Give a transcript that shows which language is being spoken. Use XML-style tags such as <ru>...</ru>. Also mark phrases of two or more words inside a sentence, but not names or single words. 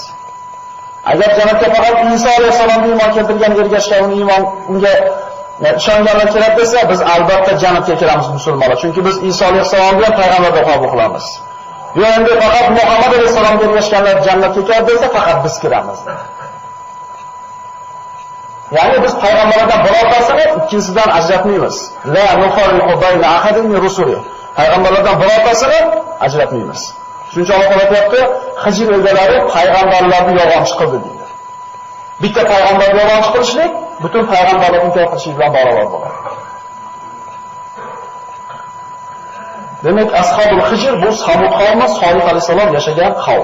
<uz>Agar jannatga faqat Iso alayhisolamga iymon keltirgan, ergashgan, unga ishonganlar kiradi desa, biz albatta jannatga kiramiz musulmonlar, chunki biz Iso alayhisolamni payg'ambar deb qabul qilamiz. Endi faqat Muhammad alayhisolamga ergashganlar jannatga kiradi desa, faqat biz kiramiz. Ya'ni biz payg'ambarlardan birortasini ikkinchisidan ajratmaymiz.</uz> <ar>لا نفرق بين أحد من رسله.</ar> <uz>Payg'ambarlardan birortasini ajratmaymiz. Shuncha Alloh taolo aytdi, Hijr egalari payg'ambarlarni yolg'on qildi deydi. Bitta payg'ambarni yolg'on qilishlik butun payg'ambarlarni inkor qilishlik bilan barobar bo'ladi. Demak, ashabul Hijr bu Samud qavmi, Solih alayhisalom yashagan qavm.</uz>